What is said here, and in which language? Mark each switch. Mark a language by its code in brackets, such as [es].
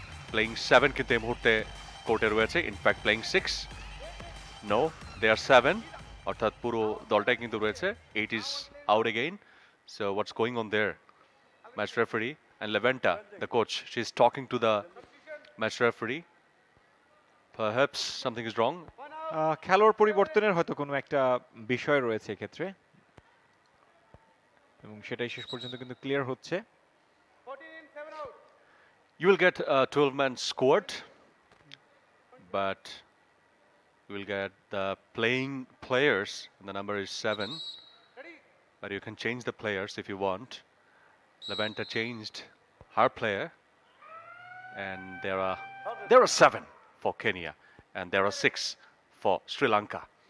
[bn] Playing 7 কিন্তু এই মুহূর্তে কোর্টে রয়েছে, ইনফ্যাক্ট প্লেইং 6, [en] no they are 7, [bn] অর্থাৎ পুরো দলটাই কিন্তু রয়েছে। [en] 8 is out again. So what's going on there? Match referee and Leventa, the coach, she's talking to the match referee. Perhaps something is wrong. [bn] খেলোয়াড় পরিবর্তনের হয়তো কোনো একটা বিষয় রয়েছে এক্ষেত্রে এবং সেটাই শেষ পর্যন্ত কিন্তু ক্লিয়ার হচ্ছে। [en] 14, 7 out. You will get a 12-man squad, but you will get the playing players, and the number is 7. Ready? But you can change the players if you want. Levanta changed her player, and there are 7 for Kenya, and there are 6 for Sri Lanka.